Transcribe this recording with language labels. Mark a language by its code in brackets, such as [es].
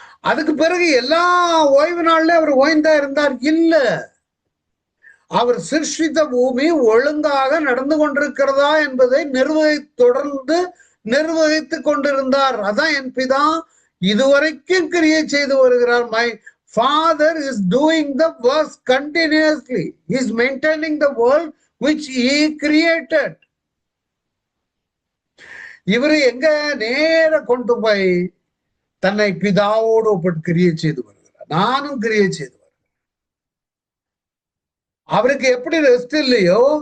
[ta] அதுக்கு பிறகு எல்லா ஓய்வு நாள்ல அவர் ஓய்ந்தா இருந்தார்? இல்ல. அவர் சிருஷ்டித்த பூமி ஒழுங்காக நடந்து கொண்டிருக்கிறதா என்பதை தொடர்ந்து நிர்வகித்துக் கொண்டிருந்தார். அதான் என் பிதா இதுவரைக்கும் கிரியை செய்து வருகிறார். [en] My Father is doing the work continuously. He is maintaining the world which he created. [ta] இவரு எங்க நேர கொண்டு போய் தன்னை பிதாவோடு ஒப்பிட்டு கிரியை செய்து வருகிறார். நானும் கிரியை செய்து வருகிறேன். அவருக்கு எப்படி ரெஸ்ட் இல்லையோ,